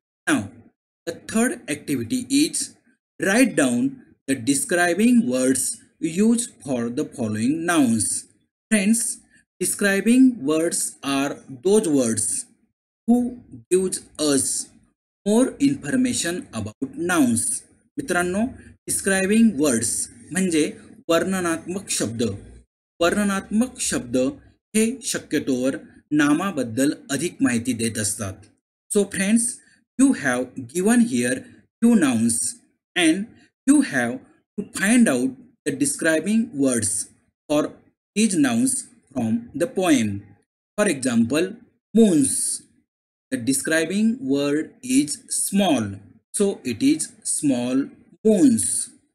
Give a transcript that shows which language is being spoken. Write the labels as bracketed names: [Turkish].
[English] Now, the third activity is write down the describing words used for the following nouns. Friends, describing words are those words who gives us more information about nouns. [Marathi] मित्रांनो, describing words म्हणजे वर्णनात्मक शब्द. वर्णनात्मक शब्द हे शक्यतोवर नामाबद्दल अधिक माहिती देत असतात. [English] So friends, you have given here few nouns and you have to find out the describing words for these nouns from the poem. For example, moons. The describing word is small, so it is small moons.